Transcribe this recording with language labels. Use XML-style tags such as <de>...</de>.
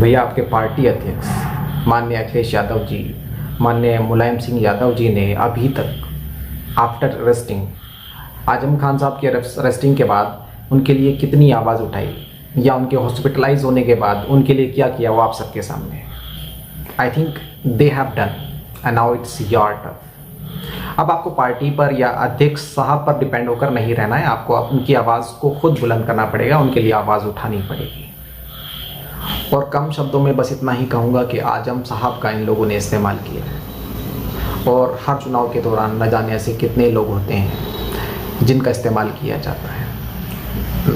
<hi>भैया, आपके पार्टी अध्यक्ष माननीय अखिलेश यादव जी, माननीय मुलायम सिंह यादव जी ने अभी तक</hi> <en>after arresting,</en> <hi>आजम खान साहब के अरेस्टिंग के बाद उनके लिए कितनी आवाज़ उठाई, या उनके हॉस्पिटलाइज होने के बाद उनके लिए क्या किया, वो आप सबके सामने।</hi> <en>I think they have done and now it's your turn.</en> <hi>अब आपको पार्टी पर या अध्यक्ष साहब पर डिपेंड होकर नहीं रहना है, आपको उनकी आवाज़ को खुद बुलंद करना पड़ेगा, उनके लिए आवाज़ उठानी पड़ेगी। और कम शब्दों में बस इतना ही कहूँगा कि आजम साहब का इन लोगों ने इस्तेमाल किया है, और हर चुनाव के दौरान न जाने ऐसे कितने लोग होते हैं जिनका इस्तेमाल किया जाता है।</hi>